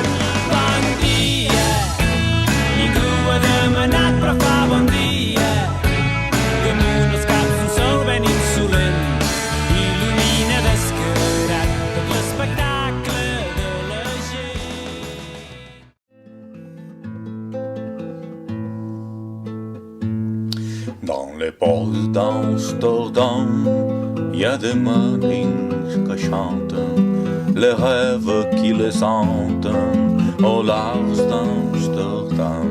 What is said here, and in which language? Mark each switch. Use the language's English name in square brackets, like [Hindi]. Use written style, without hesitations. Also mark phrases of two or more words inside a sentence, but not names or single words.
[Catalan] Bon dia, ningú ha demanat però fa bon dia. Damunt els caps un sol ben insolent il·lumina descarat tot l'espectacle de la gent. [French] Dans les ports d'Amsterdam, y a des marins que chantent les rêves qui les hantent au large d'Amsterdam.